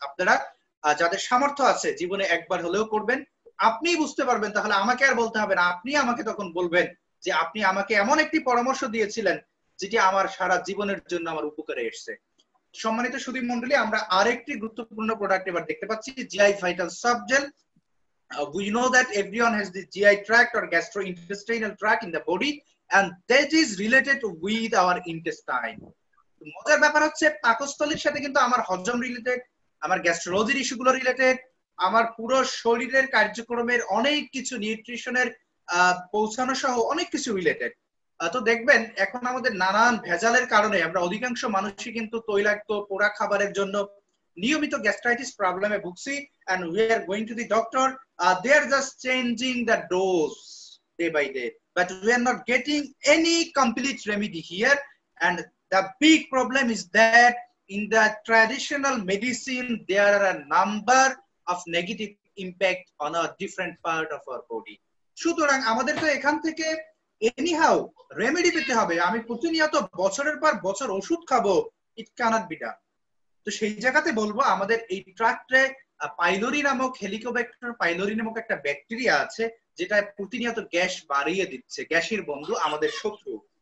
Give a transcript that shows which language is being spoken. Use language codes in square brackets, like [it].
[bn] আপনারা যাদের সামর্থ্য আছে জীবনে একবার হলেও করবেন, আপনি বুঝতে পারবেন, তাহলে আমাকে আর বলতে হবে না, আপনি আমাকে তখন বলবেন যে আপনি আমাকে এমন একটি পরামর্শ দিয়েছিলেন যেটি আমার সারা জীবনের জন্য আমার উপকারে এসেছে। সম্মানিত সুধী মণ্ডলী, আমরা আরেকটি গুরুত্বপূর্ণ প্রোডাক্ট এবার দেখতে পাচ্ছি, GI Vital Soft Gel. [en] We know that everyone has the GI tract or gastrointestinal tract in the body and that is related with our intestine. [bn] মজার ব্যাপার হচ্ছে পাকস্থলীর সাথে কিন্তু আমার হজম রিলেটেড, আমার গ্যাস্ট্রোলজির ইস্যুগুলো রিলেটেড, আমার পুরো শরীরের কার্যক্রমের অনেক কিছু, নিউট্রিশনের পৌঁছানো সহ অনেক কিছু রিলেটেড। তো দেখবেন এখন আমাদের নানান ভেজালের কারণে আমরা অধিকাংশ মানুষই কিন্তু তৈলাক্ত পোড়া খাবারের জন্য নিয়মিত গ্যাস্ট্রাইটিস প্রবলেমে ভুগছি [en] and we are going to the doctor, they are just changing the dose day by day, but we are not getting any complete remedy here. And the big problem is that in the traditional medicine there are a number of negative impact on a different part of our body. [bn] সুতরাং আমাদের তো এখান থেকে anyhow remedy পেতে হবে, আমি প্রতিনিয়ত বছরের পর বছর ওষুধ খাবো, [en] It cannot be done. [bn] তো সেই জায়গাতে বলবো আমাদের এই ট্রাক্টে পাইলোরি নামক, হেলিকোব্যাক্টার পাইলোরি নামক একটা ব্যাকটেরিয়া আছে যেটা প্রতিনিয়ত গ্যাস বাড়িয়ে দিচ্ছে, গ্যাসের বন্ধু, আমাদের শত্রু।